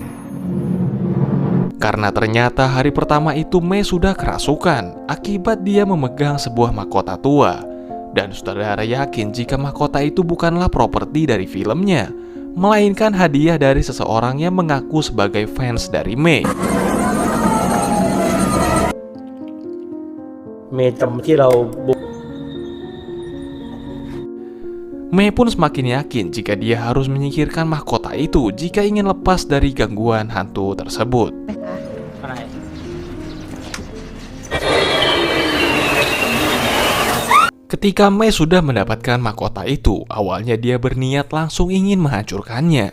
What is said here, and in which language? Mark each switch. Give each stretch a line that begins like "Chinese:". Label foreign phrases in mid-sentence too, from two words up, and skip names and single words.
Indonesian: Karena ternyata hari pertama itu Mei sudah kerasukan akibat dia memegang sebuah mahkota tua. Dan sutradara yakin jika mahkota itu bukanlah properti dari filmnya, melainkan hadiah dari seseorang yang mengaku sebagai fans dari Mei.
Thai: เมย์จำที่เรา
Indonesian: Mei pun semakin yakin jika dia harus menyingkirkan mahkota itu jika ingin lepas dari gangguan hantu tersebut. Ketika Mei sudah mendapatkan mahkota itu, awalnya dia berniat langsung ingin menghancurkannya.